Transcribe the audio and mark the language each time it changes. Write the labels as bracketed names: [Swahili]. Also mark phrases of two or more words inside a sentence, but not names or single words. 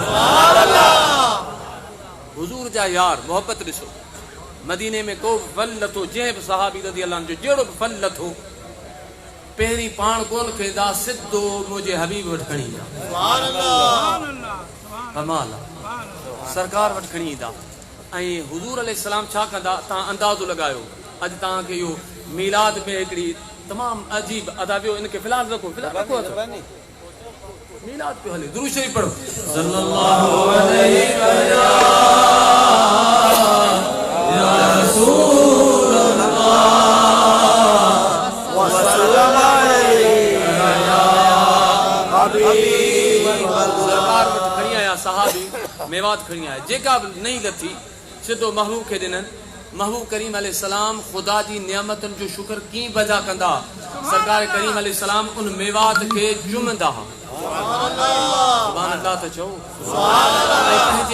[Sindhi] हुज़ूर जा यार मोहब्बत ॾिसो मदीने में को फल लथो जंहिं बि सहाबी [Arabic] رضي الله [Sindhi] जो जहिड़ो बि फल लथो पहिरीं पाण कोन खईंदा सिधो मुंहिंजे हबीब वटि खणी ईंदा कमाल सरकार वटि खणी ईंदा ऐं हुज़ूर अलैहिस्सलाम छा कंदा तव्हां अंदाज़ो लॻायो अॼु तव्हांखे इहो मीलाद में हिकिड़ी तमामु अजीब अदा वियो इनखे फ़िलहाल रखो मीलाद पियो हले दुरूद शरीफ़ पढ़ो [Arabic] صلى الله عليه يا رسول الله وسلم عليك يا حبيب الله [Sindhi] सरकार वटि खणी आया सहाबी मेवात खणी आया जेका बि नहीं लथी सिधो महबूब खे ॾिननि महबूब करीम अलैहिस्सलाम ख़ुदा जी नियामतुनि जो शुक्र कीअं बजा कंदा सरकार करीम अलैहिस्सलाम उन मेवात खे चुमंदा [Arabic] سبحان الله [Sindhi] त चओ पंहिंजे